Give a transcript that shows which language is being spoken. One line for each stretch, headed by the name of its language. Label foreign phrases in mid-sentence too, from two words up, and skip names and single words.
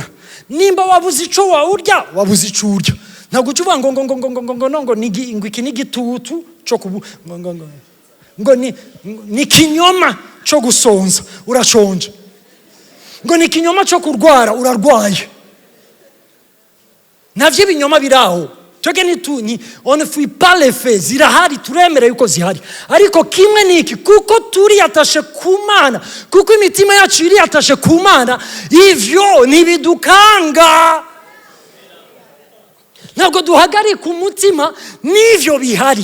Rundi: Nimba wabuze ico wawurya, wabuze ico urya. Ntabwo ucuvuga ngo iki ni igitutu cyo ngo ni kinyoma cyo gusonza, urashonje. Ngo ni kinyoma cyo kurwara, urarwaye. Navyo ibinyoma biraho. Twege ni
French: on ne fuit pas les faits.
Rundi: Zirahari, turemera yuko zihari. Ariko kimwe niki, kuko turi atashe ku Mana, kuko imitima yacu iri atashe ku Mana, ivyo ntibidukanga. Ntabwo duhagarika umutima n'ivyo bihari.